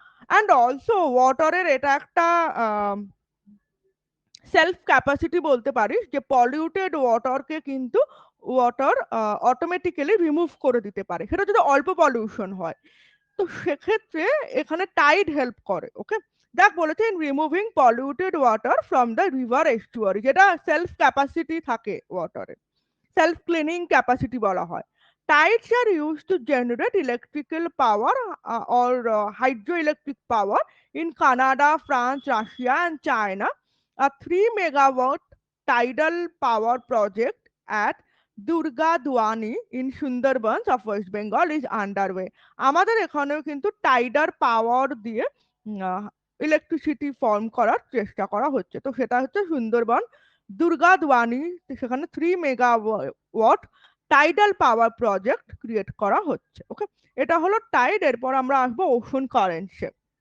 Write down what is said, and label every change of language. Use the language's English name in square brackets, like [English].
[Bangla] And also ওয়াটারের এটা একটা self capacity বলতে পারিস, যে পলিউটেড ওয়াটারকে কিন্তু ওয়াটার অটোমেটিক্যালি রিমুভ করে দিতে পারে, সেটা যদি অল্প পলিউশন হয়। তো সেক্ষেত্রে এখানে টাইড হেল্প করে। ওকে, দেখ বলেছে [English] in removing polluted water from the river estuary, [Bangla] যেটা সেলফ ক্যাপাসিটি থাকে ওয়াটারে, সেলফ ক্লিনিং ক্যাপাসিটি বলা হয়। [English] Tides are used to generate electrical power or hydroelectric power in Canada, France, Russia, and China. A 3 megawatt tidal power project at Durga Duani in Sundarbans of West Bengal is underway. [Bangla] আমাদের এখানেও কিন্তু টাইডার পাওয়ার দিয়ে electricity form করার চেষ্টা করা হচ্ছে, তো সেটা হচ্ছে সুন্দরবন দুর্গা দুয়ানি, সেখানে 3 মেগাওয়াট টাইডাল পাওয়ার প্রজেক্ট ক্রিয়েট করা হচ্ছে। ওকে, এটা হলো টাইড। এরপর আমরা আসবো ওশন কারেন্টস।